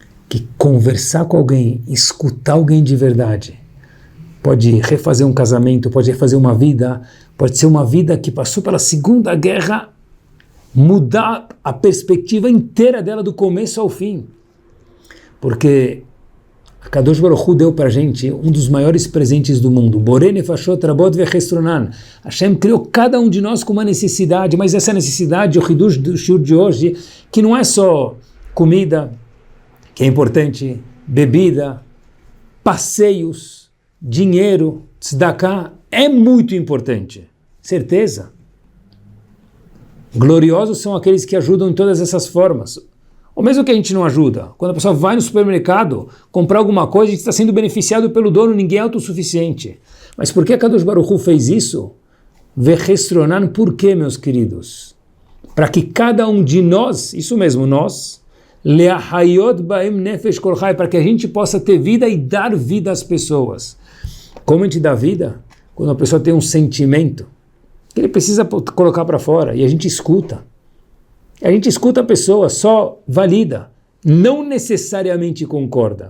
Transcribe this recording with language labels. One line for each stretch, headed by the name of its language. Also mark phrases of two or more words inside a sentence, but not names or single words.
Portuguese: que conversar com alguém, escutar alguém de verdade, pode refazer um casamento, pode refazer uma vida, pode ser uma vida que passou pela Segunda Guerra, mudar a perspectiva inteira dela do começo ao fim. Porque a Kadosh Baruch Hu deu para a gente um dos maiores presentes do mundo.
Hebrew: בורא נפשות רבות וחסרונן.
Portuguese: Hashem criou cada um de nós com uma necessidade, mas essa necessidade, o Hidush do shiur de hoje, que não é só comida, que é importante, bebida, passeios, dinheiro, tzedakah, é muito importante. Certeza. Gloriosos são aqueles que ajudam em todas essas formas. Ou mesmo que a gente não ajuda, quando a pessoa vai no supermercado comprar alguma coisa, a gente está sendo beneficiado pelo dono, ninguém é autossuficiente. Mas por que a Kadosh Baruch Hu fez isso? Vechestronan, por quê, meus queridos? Para que cada um de nós, isso mesmo, nós,
Hebrew: להחיות בהם נפש כל חי,
Portuguese: para que a gente possa ter vida e dar vida às pessoas. Como a gente dá vida? Quando a pessoa tem um sentimento que ele precisa colocar para fora, e a gente escuta. A gente escuta a pessoa, só valida, não necessariamente concorda.